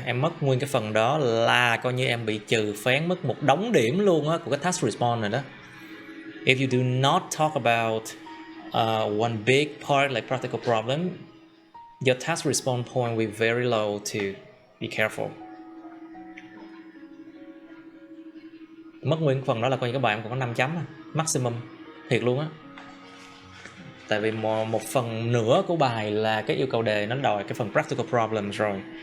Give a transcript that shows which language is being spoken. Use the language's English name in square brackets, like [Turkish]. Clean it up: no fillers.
[Vietnamese] Em mất nguyên cái phần đó là coi như em bị trừ phán mất một đống điểm luôn á của cái task response này đó. [English] If you do not talk about one big part like practical problem, your task response point will be very low too. Be careful. [Vietnamese] Mất nguyên phần đó là coi như các bạn còn có 5 chấm maximum. Thiệt luôn á. Tại vì một phần nửa của bài là cái yêu cầu đề nó đòi cái phần practical problems rồi.